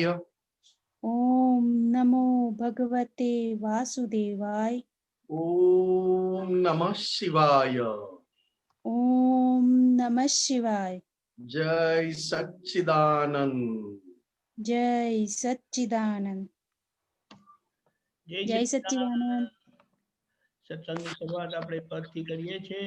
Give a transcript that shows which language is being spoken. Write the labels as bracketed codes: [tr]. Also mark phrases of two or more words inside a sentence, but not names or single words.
[sa] ॐ नमो भगवते वासुदेवाय ओम नमः शिवाय ॐ नमः शिवाय जय सच्चिदानंद जय सच्चिदानंद જય जय સચ્ચિદાનંદ. सच्चिदानंद [gu] સત્સંગની શરૂઆત આપણે પદથી કરીએ છીએ.